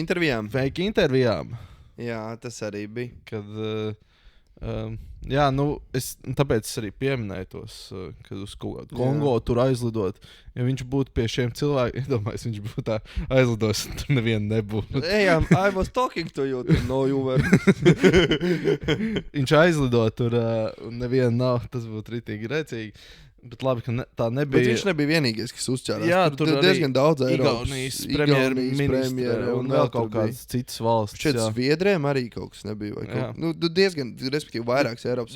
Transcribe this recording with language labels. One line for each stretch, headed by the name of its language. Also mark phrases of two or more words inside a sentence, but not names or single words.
Latvian: intervijām. Jā, tas arī bija. Kad, jā, tāpēc es arī pieminēju tos, kad uz kaut kādu Kongo tur aizlidot. Ja viņš būtu pie šiem cilvēkiem, iedomājies, viņš būtu tā aizlidojis, un tur neviena nebūtu.
English: I was talking to you, no you were.
Latvian: Viņš aizlidot tur, un neviena nav, tas būtu ritīgi rēcīgi. Bet labi, ka tā nebija. Bet viņš nebija vienīgais, kas uzķērās. Jā, tur diezgan daudz Eiropas. Igaunijas premjerministra un vēl kaut kādas citas valsts. Šeit Zviedriem arī kaut kas nebija. Diezgan, respektīvi, vairākas Eiropas.